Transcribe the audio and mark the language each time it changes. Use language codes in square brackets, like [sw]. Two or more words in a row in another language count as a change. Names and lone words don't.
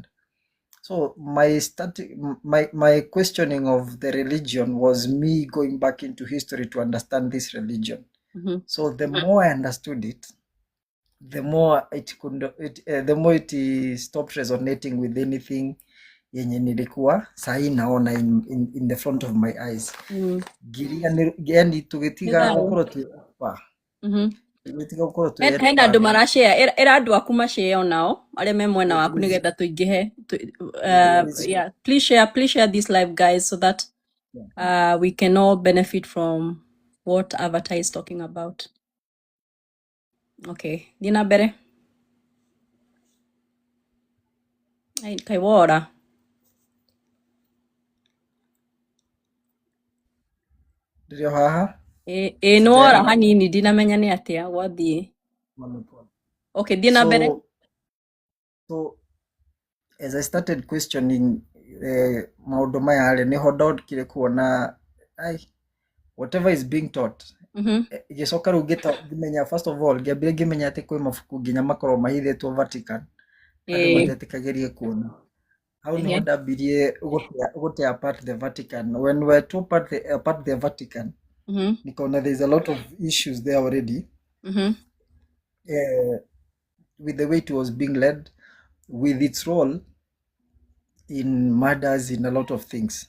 [en] So my questioning of the religion was me going back into history to understand this religion. So the more I understood it, the more it stopped resonating with anything [sw] yenye nilikuwa sahi naona [en] in the front of my eyes. [ki] Yani tugitiga gukoro tupa. Hena andũ marashare era andũ aku mashare onao arĩa me mwena waku nĩgetha tũingĩhe. [en] Yeah, please share this live, guys, so that we can all benefit from what Avatar is talking about. [ki] Okay, thiĩ na mbere. Kai wora. [sw] Ndio haha? [ki] No wora hanini ndinamenya nĩ atĩa gwathiĩ. Okay, thiĩ na mbere. [en] So as I started questioning [ki] maũndũ maya rĩ nĩho ndokire kuona [en] whatever is being taught. [ki] Gĩcoka rĩu ngĩmenya, [en] first of all [ki] ngĩambire ngĩmenya atĩ kwĩ mabuku nginya makorwo mahithĩtwo Vatican andũ matetĩkagĩrie kuona. Hau nĩho ndambirie gũte [en] apart the Vatican. When we were to apart the Vatican, nikaona there's a lot of issues there already with the way it was being led, with its role in murders, in a lot of things.